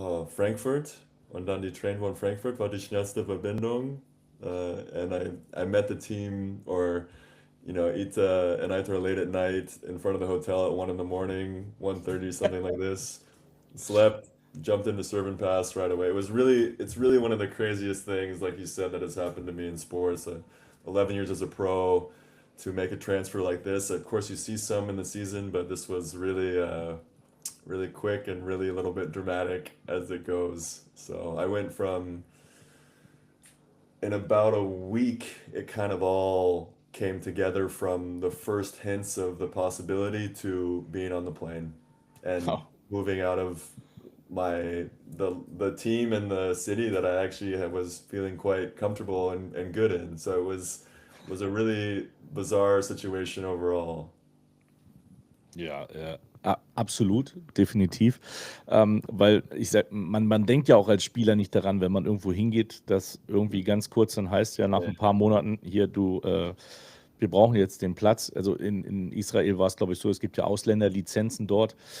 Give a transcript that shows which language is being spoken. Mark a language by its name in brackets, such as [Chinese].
[German] Frankfurt und dann die Train von Frankfurt war die schnellste Verbindung [English] and I met the team or Ita and I were late at night in front of the hotel at 1 in the morning, 1:30, something like this. Slept, jumped into serve and pass right away. It's really one of the craziest things, like you said, that has happened to me in sports. 11 years as a pro, to make a transfer like this. Of course, you see some in the season, but this was really quick and really a little bit dramatic as it goes. So I went from, in about a week, it kind of all came together from the first hints of the possibility to being on the plane and moving out of the team and the city that I actually was feeling quite comfortable and good in. So it was a really bizarre situation overall. [German] Ja, absolut, definitiv. Weil ich sag, man denkt ja auch als Spieler nicht daran, wenn man irgendwo hingeht, dass irgendwie ganz kurz dann heißt ja nach ein paar Monaten hier, wir brauchen jetzt den Platz. Also in Israel war es, glaube ich, so, es gibt ja Ausländerlizenzen dort.